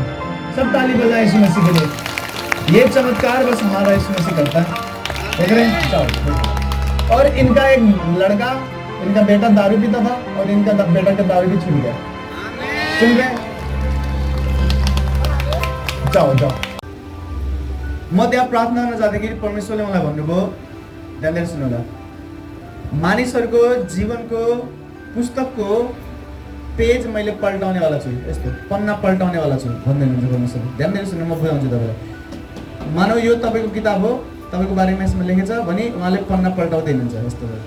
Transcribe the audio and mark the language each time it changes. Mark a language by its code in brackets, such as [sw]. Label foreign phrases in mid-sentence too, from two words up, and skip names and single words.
[hi] सब ताली बजाएं यीशु मसीह के लिए। ये चमत्कार बस हमारा यीशु मसीह करता है, देख रहे हैं। चलो, और इनका एक लड़का, इनका बेटा दारू पीता था और इनका बेटा का दारू भी छूट गया। सुन रहे? [ne] जाओ म त्यहाँ प्रार्थना गर्न जाँदाखेरि परमेश्वरले मलाई भन्नुभयो, ध्यान दिएर सुन्नु होला, मानिसहरूको जीवनको पुस्तकको पेज मैले पल्टाउनेवाला छु, यस्तो पन्ना पल्टाउनेवाला छु भन्दै हुनुहुन्छ परमेश्वरले। ध्यान दिएर सुन्नु, म बुझाउँछु तपाईँलाई। मानौ यो तपाईँको किताब हो, तपाईँको बारेमा यसमा लेखेछ भने उहाँले पन्ना पल्टाउँदै हुनुहुन्छ यस्तो।